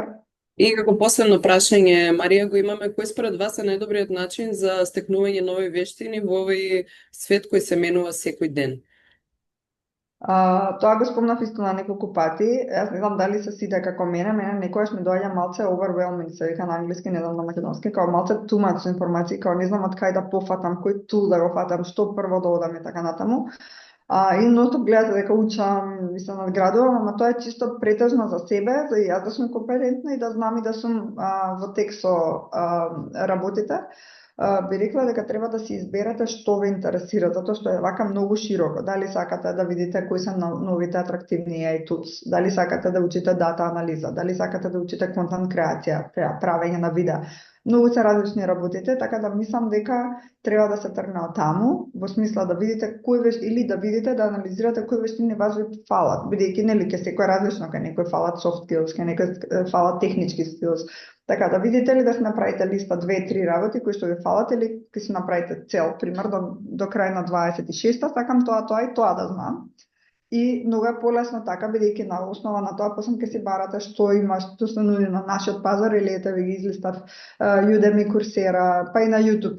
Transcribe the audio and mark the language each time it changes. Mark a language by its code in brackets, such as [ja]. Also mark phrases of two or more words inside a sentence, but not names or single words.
[mk] И како последно прашање, Марија, го имаме, кој според вас е најдобриот начин за стекнување нови вештини во овој свет кој се менува секој ден? Тоа го спомнав исто на неколку пати. Јас не знам дали се сите како мене некогаш ми доаѓа малце overwhelming, се вика на англиски, не знам на македонски, као малце [en] too much [mk] информации, као не знам од кај да пофатам, кој тул да го фатам, што прво да одам и така натаму. И ностоп гледате дека учам и се надградувам, ама тоа е чисто претежно за себе, за јас да сум компетентна и да знам и да сум во тек со работите. Би рекла дека треба да си изберете што ве интересира, затоа што е вака многу широко. Дали сакате да видите кои се новите атрактивни [en] AI tools, [mk] дали сакате да учите дата анализа, дали сакате да учите контент креација, правење на видеа. Многу се различни работите, така да мислам дека треба да се тргне од таму, во смисла да видите кои или да видите, да анализирате кои вештини вас ви фалат, бидејќи нели ќе секој различно, кај некој фалат [en] soft skills, [mk] кај некој фалат технички skills. Така да видите ли да се направите листа 2-3 работи кои што ви фалат или ќе си направите цел, пример до крај на 26-та, сакам тоа и тоа да знам. И многу е полесно така, бидејќи на основа на тоа после ќе си барате што има, што се нуди на нашиот пазар или ете ви ги излистав Udemy, Coursera, па и на YouTube.